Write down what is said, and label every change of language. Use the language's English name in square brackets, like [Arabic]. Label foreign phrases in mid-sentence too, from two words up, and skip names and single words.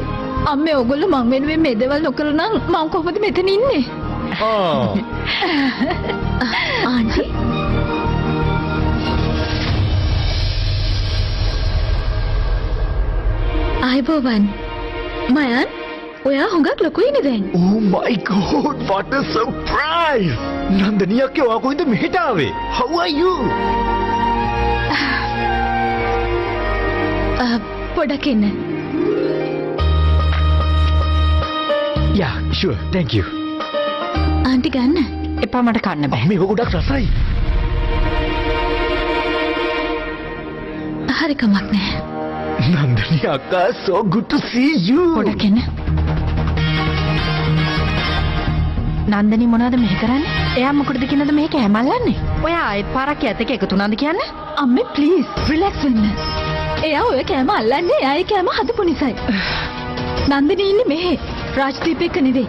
[Sinhala] අම්මේ ඕගොල්ලෝ මං වෙනුවෙන් මේ දේවල් නොකරන නම් මං කොහොමද මෙතන ඉන්නේ? ආන්ටි ආයිබෝවන් මයන් ඔයා හුඟක් ලොකුයිනේ දැන්. [English] Oh my god, what a surprise! [Sinhala] නන්දනී අක්කේ ඔයා කොහෙන්ද මෙහෙට ආවේ? [English] How are you? [Sinhala] පොඩක් ඉන්න. [English] Yeah, sure. Thank you. [Sinhala] ආන්ටි ගන්න. එපා මට කන්න බෑ. මේක ගොඩක් රසයි. හරි කමක් නැහැ. නන්දනී අක්කා, [English] so good to see you. [Sinhala] පොඩක් එන්න. නන්දනී මොනවද මෙහෙ කරන්නේ? එයා මොකටද කියනද මේක හැමල්ලන්නේ? ඔයා ආයෙත් පාරක් ඇතක එකතු වුණාද කියන්නේ? අම්මේ [English] please relax [Sinhala] වෙන්න. එයා ඔය කෑම අල්ලන්නේ එයායි කෑම හදපු නිසායි. නන්දිනී ඉන්නේ මෙහෙ. රාජ්දීප් එක්ක නෙවෙයි.